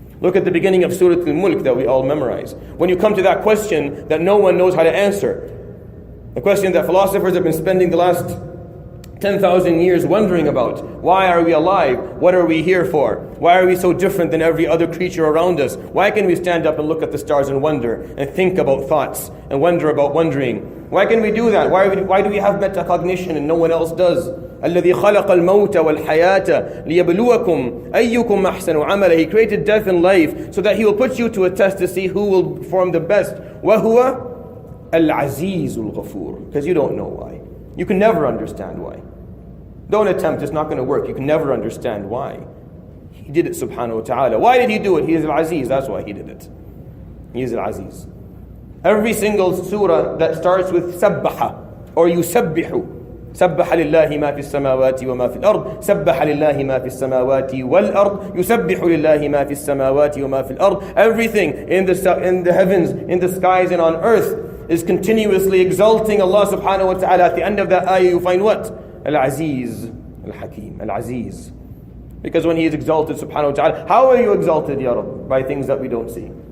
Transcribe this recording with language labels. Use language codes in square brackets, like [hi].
[en] Look at the beginning of Surah Al-Mulk that we all memorize. When you come to that question that no one knows how to answer, the question that philosophers have been spending the last 10,000 years wondering about. Why are we alive? What are we here for? Why are we so different than every other creature around us? Why can we stand up and look at the stars and wonder and think about thoughts and wonder about wondering? Why can we do that? Why do we have metacognition and no one else does? [ar] الذي خلق الموت والحياة ليبلوكم أيكم أحسن عملا. [en] He created death and life so that He will put you to a test to see who will perform the best. [ar] وهو العزيز الغفور. [en] Because you don't know why. You can never understand why. Don't attempt, it's not going to work. You can never understand why. He did it subhanahu wa ta'ala. Why did He do it? He is Al-Aziz, that's why He did it. He is Al-Aziz. Every single surah that starts with sabbaha or yusabbihu. [ar] سبح لله ما في السماوات وما في الأرض سبح لله ما في السماوات والأرض يسبح لله ما في السماوات وما في الأرض. [en] Everything in the heavens, in the skies and on earth is continuously exalting Allah subhanahu wa ta'ala. At the end of that ayah you find what? Al-Aziz Al-Hakim. Al-Aziz. Because when He is exalted subhanahu wa ta'ala, how are you exalted ya Rabb? By things that we don't see.